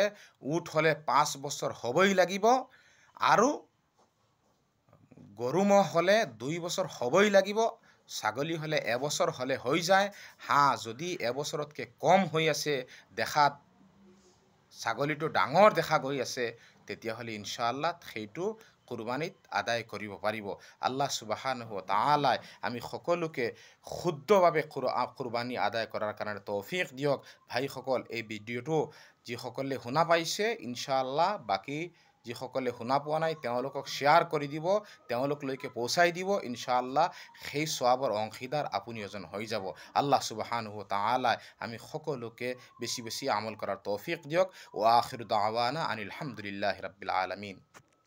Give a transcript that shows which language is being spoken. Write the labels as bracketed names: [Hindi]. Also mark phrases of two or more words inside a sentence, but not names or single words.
[Assamese] উট হ'লে 5 বছৰ হ'বই লাগিব, আৰু গৰু ম'হ হ'লে 2 বছৰ হ'বই লাগিব, ছাগলী হ'লে 1 বছৰ হ'লে হৈ যায়। হাঁহ যদি 1 বছৰতকৈ কম হৈ আছে, দেখাত ছাগলীটো ডাঙৰ দেখা গৈ আছে, তেতিয়াহ'লে ইনশাআল্লাহ সেইটো কুৰবানীত আদায় কৰিব পাৰিব। [Arabic] الله سبحانه و تعالى [Assamese] আমি সকলোকে শুদ্ধভাৱে কুৰবানী আদায় কৰাৰ কাৰণে তৌফিক দিয়ক। ভাইসকল, এই ভিডিঅ'টো যিসকলে শুনা পাইছে, ইনশাআল্লাহ বাকী যিসকলে শুনা পোৱা নাই তেওঁলোকক শ্বেয়াৰ কৰি দিব, তেওঁলোকলৈকে পৌঁছাই দিব। ইনশাআল্লাহ সেই সৱাবৰ অংশীদাৰ আপুনি এজন হৈ যাব। [Arabic] الله سبحانه و تعالى [Assamese] আমি সকলোকে বেছি বেছি আমল কৰাৰ তৌফিক দিয়ক। [Arabic] وآخر دعوانا أن الحمد لله رب العالمين.